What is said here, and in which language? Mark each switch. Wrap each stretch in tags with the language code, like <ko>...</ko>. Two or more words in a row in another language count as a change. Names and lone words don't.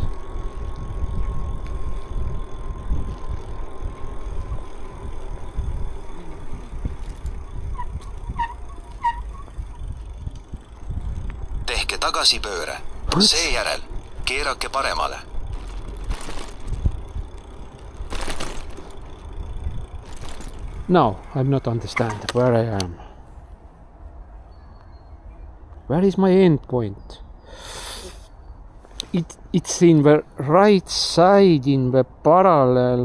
<et>Tehke tagasipööre. Seejärel keerake paremale.</et> <en>No, I'm not understand where I am. Where is my end point? It's in the right side in the parallel.</en>